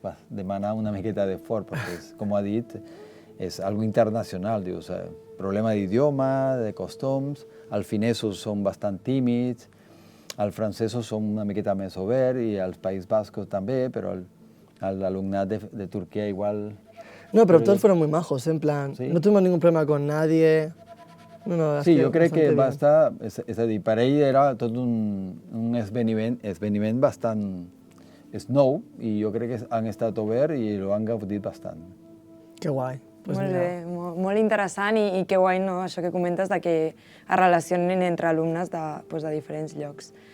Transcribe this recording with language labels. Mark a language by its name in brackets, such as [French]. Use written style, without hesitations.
[Catalan] Demana una miqueta d'esforç, perquè, com ha dit, és algo internacional, dius, problema d'idioma, de costums, els finesos són bastant tímids, els francesos són una miqueta més oberts i els Països Bascos també, però l'alumnat de Turquia igual... [Spanish] No, pero todos fueron muy majos, en plan, no tuvimos ningún problema con nadie. No, [Catalan] sí, jo crec que va estar, és a dir, per ell era tot un esdeveniment bastant nou i jo crec que han estat oberts i ho han gaudit bastant. Que guai. Pues molt bé, molt interessant i que guai, no? Això que comentes de que es relacionin entre alumnes de diferents llocs.